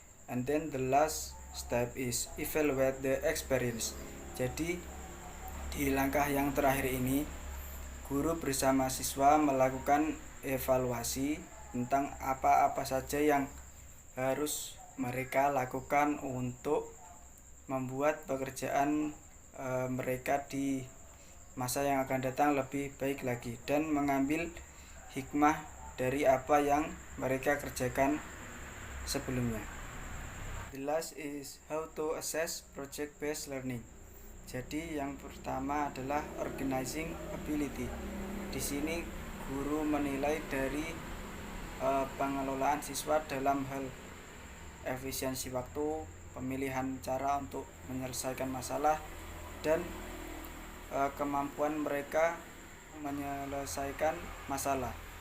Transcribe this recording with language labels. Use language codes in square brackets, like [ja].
[en] And then the last step is evaluate the experience. [id] Jadi di langkah yang terakhir ini, guru bersama siswa melakukan evaluasi tentang apa-apa saja yang harus mereka lakukan untuk membuat pekerjaan mereka di masa yang akan datang lebih baik lagi, dan mengambil hikmah dari apa yang mereka kerjakan sebelumnya. [en] The last is how to assess project-based learning. [id] Jadi yang pertama adalah organizing ability. Di sini guru menilai dari pengelolaan siswa dalam hal efisiensi waktu, pemilihan cara untuk menyelesaikan masalah, dan kemampuan mereka menyelesaikan masalah.